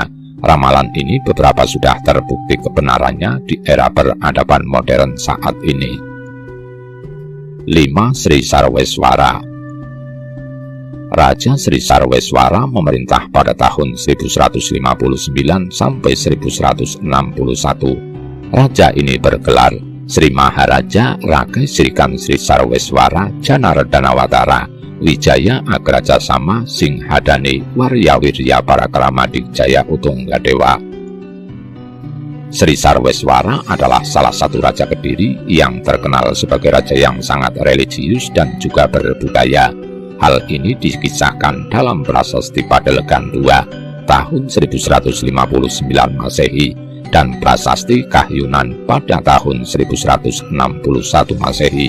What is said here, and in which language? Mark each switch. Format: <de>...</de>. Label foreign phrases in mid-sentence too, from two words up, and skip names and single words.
<id>Ramalan ini beberapa sudah terbukti kebenarannya di era peradaban modern saat ini. 5. Sri Sarweswara. Raja Sri Sarweswara memerintah pada tahun 1159 sampai 1161. Raja ini bergelar Sri Maharaja Rakai Srikan Sri Sarweswara Janardanawatara Wijaya Agraja Sama Singhadani Waryawirya Parakrama Dijaya Utunggadewa. Sri Sarweswara adalah salah satu raja Kediri yang terkenal sebagai raja yang sangat religius dan juga berbudaya. Hal ini dikisahkan dalam Prasasti Padelegan II tahun 1159 Masehi dan Prasasti Kahyunan pada tahun 1161 Masehi.</id>